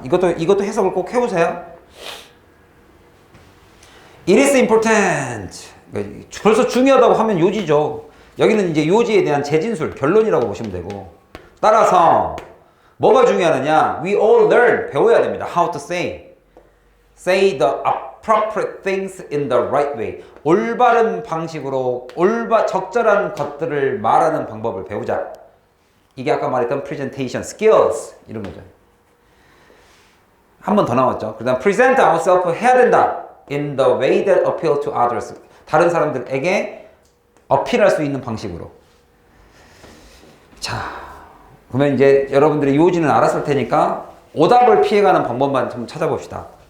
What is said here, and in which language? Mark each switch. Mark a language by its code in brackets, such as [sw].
[ko] 이것도 해석을 꼭 해보세요. [en] It is important. [ko] 벌써 중요하다고 하면 요지죠. 여기는 이제 요지에 대한 재진술, 결론이라고 보시면 되고. 따라서 뭐가 중요하느냐? [en] We all learn. [ko] 배워야 됩니다. [en] How to say. Say the appropriate things in the right way. [ko] 올바른 방식으로 적절한 것들을 말하는 방법을 배우자. 이게 아까 말했던 presentation skills 이런 거죠. 한 번 더 나왔죠. 그 다음 [en] present ourselves [ko] 해야 된다. [en] in the way that appeal to others. [ko] 다른 사람들에게 어필할 수 있는 방식으로. 자, 그러면 이제 여러분들이 요지는 알았을 테니까 오답을 피해가는 방법만 좀 찾아봅시다.